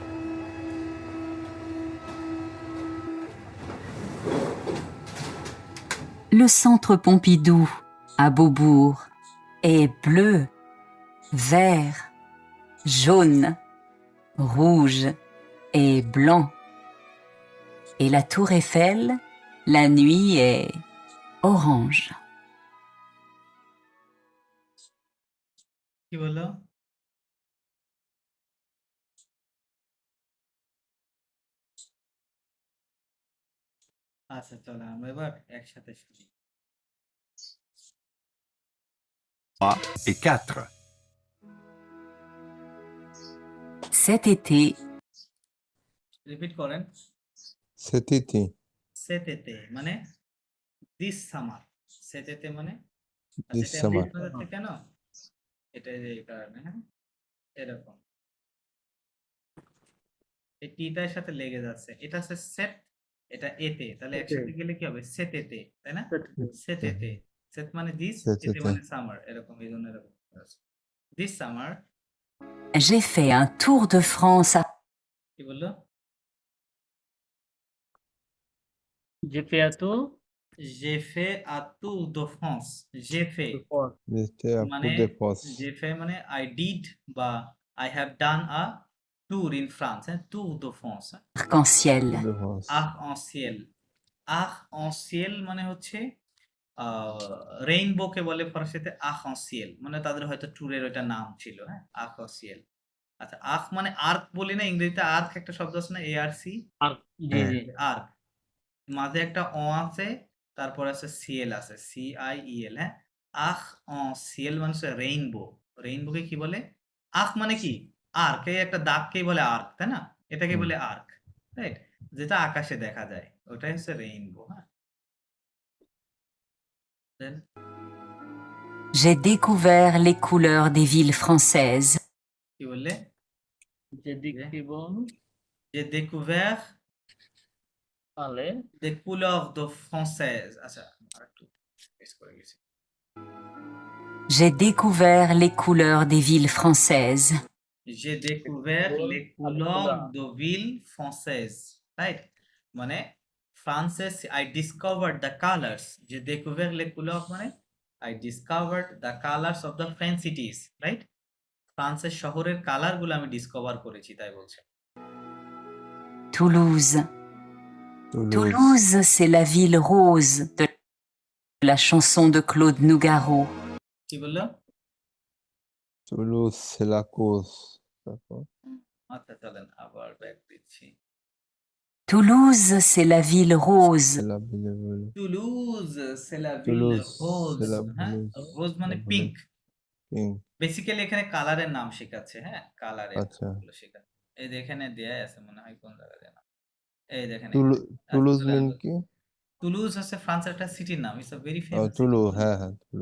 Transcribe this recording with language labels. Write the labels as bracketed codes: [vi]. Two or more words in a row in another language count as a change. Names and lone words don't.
[fr] Le centre Pompidou, à Beaubourg, est bleu, vert, jaune, rouge et blanc. Et la tour Eiffel, la nuit, est orange. [bn] কি বললো? আচ্ছা, চলো আমরা এবার একসাথে শুনি। [fr] 3 et 4. Cet été, [bn] রিপিট করেন। [fr] Cet été. [bn] সেতেতে মানে [en] this summer. [bn] সেতেতে মানে আচ্ছা, [en] This [bn] এটা [en] summer. [bn] শোনা যাচ্ছে কেন? এটা এই কারণে, হ্যাঁ, এরকম এই টিটার সাথে লেগে যাচ্ছে। এটা হচ্ছে সেট, এটা এতে, তাহলে এতে। একসাথে গেলে কি হবে? সেতেতে, তাই না? সেতেতে, সেট মানে দিস, এতে সেতেতে। মানে সামার, এরকম, এই জন্য এরকম [en] this summer. [fr] j'ai fait un tour de France à কি বললো? J'ai fait un tour J'ai fait à Tour de France. J'ai fait de France. J'étais à [bn] মানে [fr] Tour de France. j'ai fait [en] মানে I did বা I have done a tour in France, হ্যাঁ, Tour de France, হ্যাঁ? [fr] arc-en-ciel. Tour de France. [bn] Arc-en-ciel, arc-en-ciel মানে হচ্ছে রেইনবো কে বলে ফরাসিতে arc-en-ciel, মানে তাদের হয়তো ট্যুরের ওইটা নাম ছিল, হ্যাঁ, arc-en-ciel। আচ্ছা, আর্ক মানে আর্ক বলি না, ইংরেজিতে আর্ক একটা শব্দ আছে না, ARC, আর জি জি আর্ক, মাঝে একটা অ আছে, তারপর আছে সিএল আছে, CIEL, হ্যাঁ। আখ সিএল মানে হচ্ছে রেইনবো। রেইনবোকে কি বলে? আখ মানে কি? আর্ক, এই একটা দাগকেই বলে আর্ক, তাই না? এটাকে বলে আর্ক, রাইট? যেটা আকাশে দেখা যায় ওটাই হচ্ছে রেইনবো, হ্যাঁ। [en] Then, [fr] J'ai découvert les couleurs des villes françaises. [bn] কি বললে? যেদিকে বল [fr] J'ai découvert [bn] তাহলে [fr] des couleurs de française। [bn] আচ্ছা, আরেকটু মিস করে গেছি। [fr] J'ai découvert les couleurs des villes françaises. J'ai découvert les couleurs de ville française, [en] right? [bn] মানে ফ্রান্সে [en] I discovered the colors. [fr] J'ai découvert les couleurs [en] মানে I discovered the colors of the French cities, right? [bn] ফ্রান্সের শহরের কালার গুলো আমি ডিসকভার করেছি, তাই বলছে। [fr] Toulouse. Toulouse. Toulouse, c'est la ville rose de la chanson de Claude Nougaro. [bn] কি বললো? [fr] Toulouse, c'est la cause. D'accord. [bn] আচ্ছা, চলেন আবার ব্যাক দিচ্ছি। [fr] Toulouse, c'est la ville C'est rose. la ville bleue. Toulouse, c'est la ville Toulouse, রোজ, c'est la [bn] হ্যাঁ [fr] bleue. [bn] রোজ মানে [fr] la [bn] পিঙ্ক। [en] Pink. [bn] বেসিক্যালি এখানে কালারের নাম শেখাচ্ছে, হ্যাঁ কালারের আচ্ছা। নামগুলো শেখাচ্ছে। এই যে এখানে দেয়া আছে মনে হয় কোন জায়গায় যেন। এই দেখেন টুলুজ চলে মিন আসলো। কি? টুলুজ হচ্ছে ফ্রান্সের একটা সিটির নাম, [en] it's a very [bn] ও ফেমাস টুলু, সিটি। হ্যাঁ হ্যাঁ টুলু।